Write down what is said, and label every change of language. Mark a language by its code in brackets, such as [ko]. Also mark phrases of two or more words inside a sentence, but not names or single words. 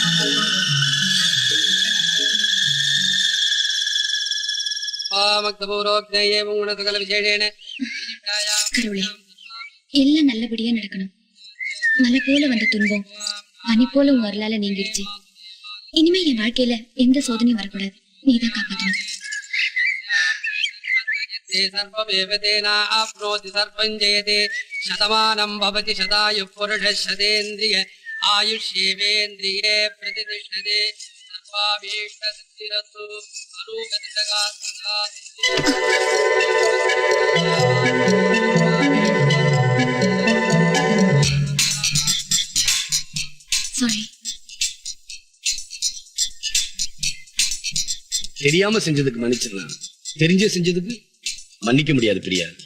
[ta] கடவுளே, எல்லாம் நல்லபடியா நடக்கணும். மலை போல வந்த துன்பம் பனி போல உன் வரலால நீங்கிடுச்சு. இனிமே என் வாழ்க்கையில எந்த சோதனையும் வரக்கூடாது. நீதான் காப்பாற்றணும். [sa] शतमानं भवति शतायुः पुरुषः शतेन्द्रिय आयुष्येवेन्द्रिये प्रतिष्ठते सर्वाभीष्टसिद्धिरस्तु अरूपतिलका [ta] சாரி. தெரியாம செஞ்சதுக்கு மன்னிச்சிடலாம், தெரிஞ்சே செஞ்சதுக்கு மன்னிக்க முடியாது பிரியா.